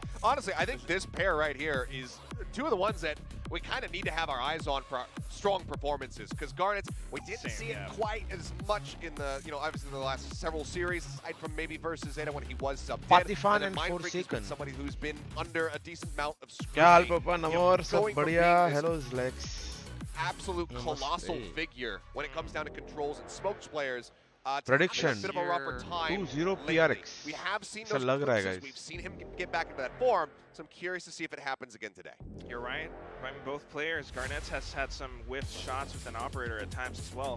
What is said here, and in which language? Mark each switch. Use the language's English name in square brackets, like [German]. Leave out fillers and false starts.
[English] Honestly, I think this pair right here is 2 of the ones that we kind of need to have our eyes on for strong performances. Because Garnets, we didn't see it quite as much in the, obviously in the last several series, aside from maybe versus Zeta when he was sub-dead. Patifan and Forsaken. Somebody who's been under a decent amount of scrutiny. [Hindi] क्या हाल पापा नमोर सब बढ़िया Hello Zlex. [English] Absolute colossal figure when it comes down to controls and smokes players. Prediction 2-0 PRX. We have seen those curses. We've seen him get back into that form, so I'm curious to see if it happens again today. You're right. I mean, both players. Garnets has had some whiffed shots with an operator at times as well.